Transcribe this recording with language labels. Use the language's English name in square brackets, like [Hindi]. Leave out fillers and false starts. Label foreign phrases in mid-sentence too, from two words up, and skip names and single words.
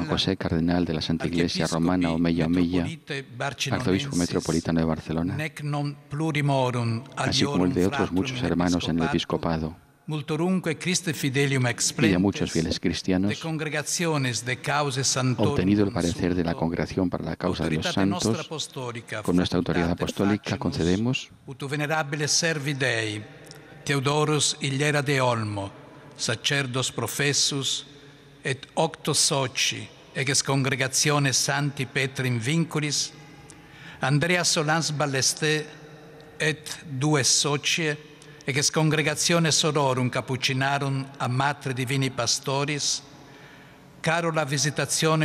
[Spanish] Juan José, cardenal de la Santa Iglesia Romana Omella Omella, arzobispo metropolitano de Barcelona, así como el de otros muchos hermanos en el episcopado, y de muchos fieles cristianos, obtenido el parecer de la Congregación para la Causa de los Santos, con nuestra autoridad apostólica concedemos [Latin] ut venerabile servi Dei, Teodorus Illera de Olmo, sacerdos professus, et octos soci, ex congregationes Santi Petri in vinculis, Andrea Solans Ballesté, et dues socie, ex congregationes sororum capucinarum a Matre Divini Pastoris, Carola Visitatione